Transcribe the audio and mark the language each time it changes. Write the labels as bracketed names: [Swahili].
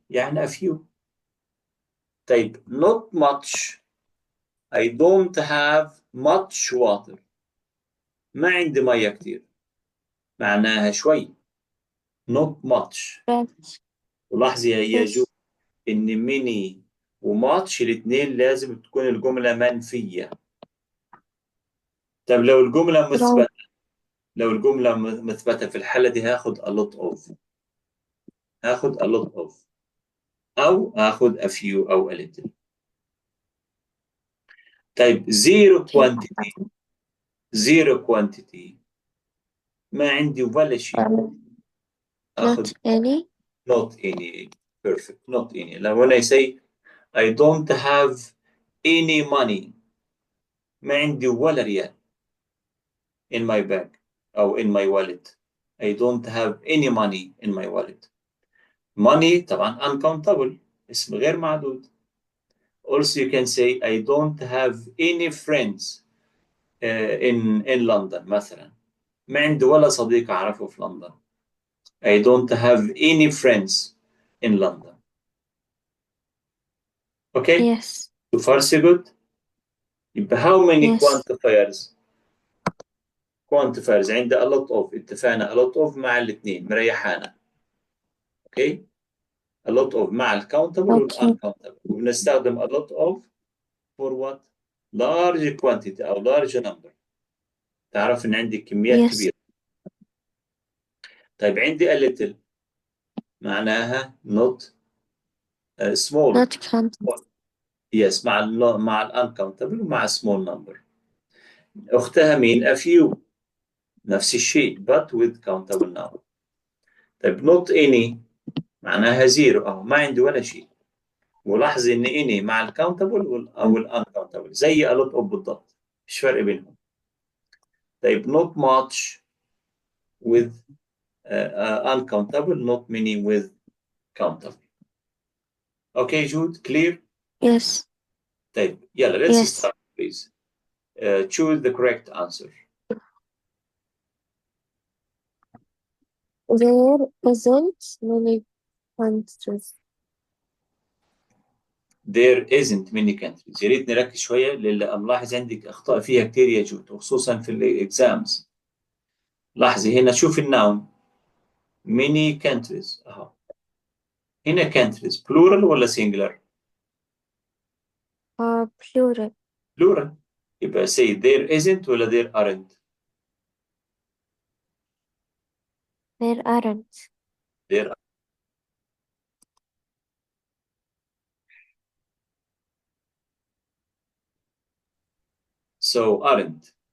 [Arabic] يعني a few. طيب not much. [English] I don't have much water. [Arabic] ما عندي مية كتير. معناها شوي. [English] Not much. Right. [Arabic] ولاحظي يا جو [English] Yes. [Arabic] إن many وماتش الاثنين لازم تكون الجملة منفية. طب لو الجملة مثبتة، [English] Right. [Arabic] لو الجملة مثبتة في الحالة دي هاخد a lot of. هاخد a lot of. أو هاخد a few أو a little. [English] طيب zero quantity. [Arabic] Zero quantity. ما عندي ولا شيء. [English] Not [Arabic] أخذ [English] any. not any. Perfect. Not any. Now when I say I don't have any money. [Arabic] ما عندي ولا ريال. [English] In my bag أو in my wallet. I don't have any money in my wallet. Money طبعا uncountable. [Arabic] اسم غير معدود. [English] Also you can say I don't have any friends in London [Arabic] مثلا. ما عندي ولا صديق أعرفه في لندن. [English] I don't have any friends in London. Okay? Yes. So far so good. يبقى how many Yes. quantifiers؟ quantifiers عندي a lot of. [Arabic] اتفقنا a lot of مع الاثنين مريحانا. [English] Okay? a lot of مع الكاونتبل Okay. والuncountable. وبنستخدم a lot of for what؟ large quantity أو large number. [Arabic] تعرف إن عندي كميات [English] Yes. [Arabic] كبيرة. طيب عندي [English] a little معناها not small. Not countable. Yes مع uncountable ومع small number. أختها مين؟ a few. [Arabic] نفس الشيء [English] but with countable noun. [Arabic] طيب not any معناها زيرو أهو ما عندي ولا شيء. ولاحظ إن any مع الكاونتبل أو uncountable زي a lot of بالضبط. مش فرق بينهم. [English] طيب not much with uncountable, not many with countable. Okay Jude, clear? Yes. [Arabic] طيب يلا let's [English] Yes. start please. Choose the correct answer. There isn't many countries. There isn't many countries. [Arabic] يا ريت نركز شوية لأن ملاحظ عندك أخطاء فيها كتير يا جود وخصوصا في الإكزامز. لاحظي هنا شوف الناون [English] many countries [Arabic] أهو. هنا countries plural ولا singular؟ [English] Plural. plural. يبقى say there isn't ولا there aren't؟ There aren't. there so aren't.